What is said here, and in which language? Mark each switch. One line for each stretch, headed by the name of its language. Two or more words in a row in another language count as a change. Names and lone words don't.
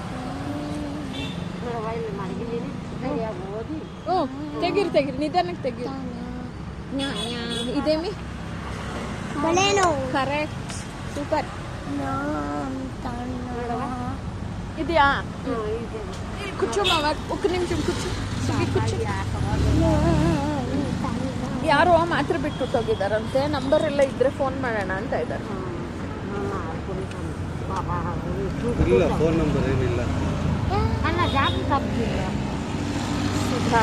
Kannada: ಇಲ್ಲಿ ಮಡಗಿದ್ದೀನಿ ಸರಿಯಾಗಿ ಓದಿ. ಹ್ಞೂ ತೆಗೀರಿ ತೆಗೀರಿ, ನಿಧಾನಕ್ಕೆ ತೆಗೀರಿ. ಇದೇಮಿ ಬಲೇನೋ ಕರೆಕ್ಟ್ ಸೂಪರ್. ಇದೆಯಾ?
Telugu: కూర్చో మామ, ఒక్క నిమిషం కూర్చో.
Kannada: ಕೂರ್ಚು. ಯಾರೋ ಮಾತ್ರ ಬಿಟ್ಬಿಟ್ಟೋಗಿದ್ದಾರಂತೆ. ನಂಬರ್ ಎಲ್ಲ ಇದ್ರೆ ಫೋನ್ ಮಾಡೋಣ ಅಂತ ಇದ್ದಾರೆ. ಇಲ್ಲ, ಫೋನ್ ನಂಬರ್ ಏನಿಲ್ಲ. ಅಲ್ಲ ಜಾಸ್ತಿ ತಪ್ಪಿಲ್ಲ. ಸುಧಾ